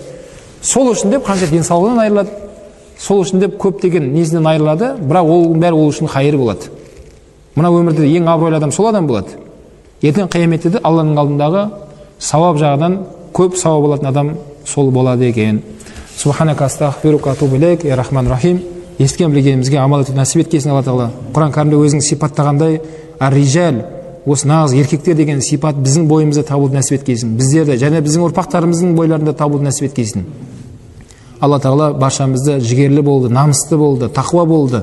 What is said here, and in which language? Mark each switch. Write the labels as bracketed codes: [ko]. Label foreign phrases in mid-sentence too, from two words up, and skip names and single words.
[kk] Сол үшін деп қанша денсаулығынан айырылады, сол үшін деп көптеген несінен айырылады, бірақ ол бәрі ол үшін хайыр болады. Мына өмірде ең абыройлы адам сол адам болады. Ертең қияметте де Алланың алдындағы сауап жағынан көп сауап алатын адам сол болады екен. [ar] سبحانك أستغفرك أتوب إليك يا رحمن رحيم. [kk] Естіген білгенімізге амал етуді нәсіп еткесін Алла Тағала. Құран кәрімде өзінің сипаттағандай ар-рижал, осы нағыз еркектер деген сипат біздің бойымызда табылуды нәсіп еткесін. Біздерді және біздің ұрпақтарымыздың бойларында табылуды нәсіп еткесін. Алла Тағала баршамызды жігерлі болды, намысты болды, тақуа болды.